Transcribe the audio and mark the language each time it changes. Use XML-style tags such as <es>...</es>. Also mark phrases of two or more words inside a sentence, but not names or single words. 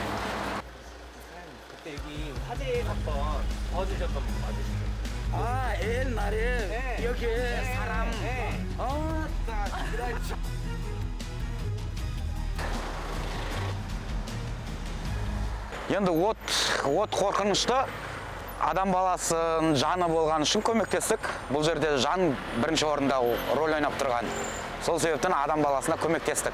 <ko>그때 여기 화재 한번 도와주셨던 분 맞으시죠? 아, 옛날에 네. 여기 네. 사람 네. 딱 그렇지.</ko> <kk>енді от қорқынышты адам баласының жаны болған үшін көмектестік. Бұл жерде жан бірінші орында рөл ойнап тұрған. Сол себептен адам баласына көмектестік.</kk>